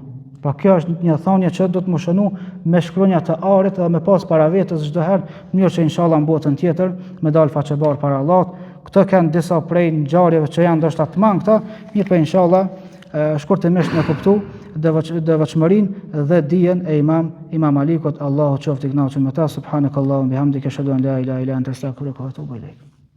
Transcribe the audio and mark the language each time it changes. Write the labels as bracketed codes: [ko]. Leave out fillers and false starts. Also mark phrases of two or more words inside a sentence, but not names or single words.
[sq] Po kjo është një thonjë që do të më shënu me shkronja të arit edhe me pas para vetës çdo herë, mirë që inshallah në botën tjetër me dal faqebar para Allahut. Këto kanë disa prej ngjarjeve që janë ndoshta të mangëta, mirë po inshallah shkurtimisht me kuptu devotshmërinë dhe dijen e Imam Alikut. Allahu qoftë i kënaqur me ta. [ar] سبحانك اللهم وبحمدك أشهد أن لا إله إلا أنت أستغفرك وأتوب إليك.